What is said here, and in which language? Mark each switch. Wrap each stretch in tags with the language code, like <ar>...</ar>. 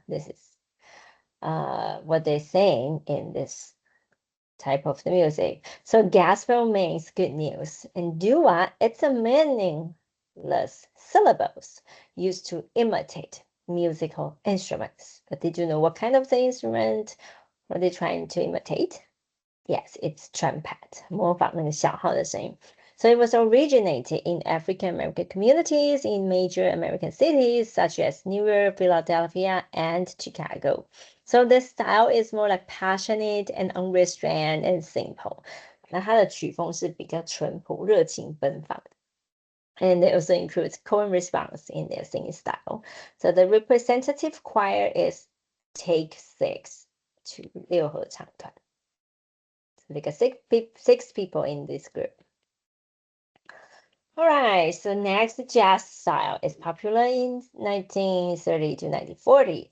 <en>This is what they sing in this type of the music. So gospel means good news, and doo-wah, it's a meaningless syllables used to imitate musical instruments. But did you know what kind of the instrument are they trying to imitate? Yes, it's trumpet,</en> <zh>模仿那个小号的声音.</zh> <en>So it was originated in African American communities in major American cities such as New York, Philadelphia, and Chicago. So this style is more like passionate and unrestrained and simple.</en> <zh>那它的曲风是比较淳朴、热情奔放的.</zh> <en>And it also includes chord response in their singing style. So the representative choir is Take 6, 6合唱团. So they got 6 people in this group. All right, so next, the jazz style is popular in 1930 to 1940.</en>